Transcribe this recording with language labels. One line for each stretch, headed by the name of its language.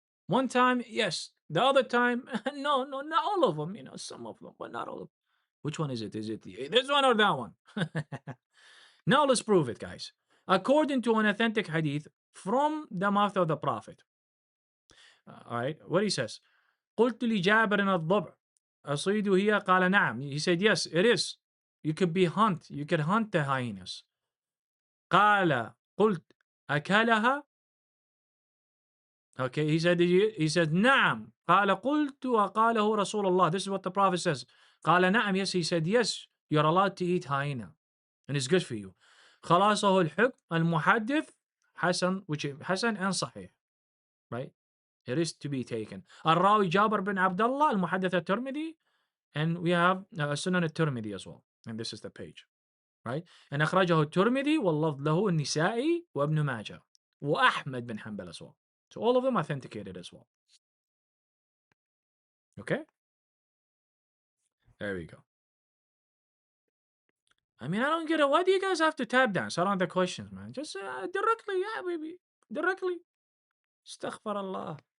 English: One time, yes. The other time, no, not all of them. Some of them, but not all of them. Which one is it? Is it this one or that one? Now let's prove it, guys. According to an authentic hadith from the mouth of the Prophet. All right, what he says.
Arabic: قلت لجابر الضبع أصيد هي قال نعم.
English: He said, yes, it is. You could You could hunt the hyenas.
Arabic: قال قلت أكلها.
English: Okay, he said نعم.
Arabic: قال قلت وقاله رسول الله.
English: This is what the Prophet says.
Arabic: قال نعم.
English: Yes, he said, yes, you're allowed to eat hyena. And it's good for you.
Arabic: خلاصه الحكم المحدث حسن,
English: which is
Arabic: حسن and صحيح.
English: Right? It is to be taken.
Arabic: الراوي جابر بن عبد الله المحدث الترمذي.
English: And we have Sunan al-Tirmidhi as well. And this is the page. Right?
Arabic: And أخرجه الترمذي واللفظ له النسائي وابن ماجه وأحمد بن حنبل
English: as well. So all of them authenticated as well. Okay? There we go. I mean, I don't get it. Why do you guys have to tap dance around the questions, man? Just directly, yeah, baby. Directly. Astaghfirullah.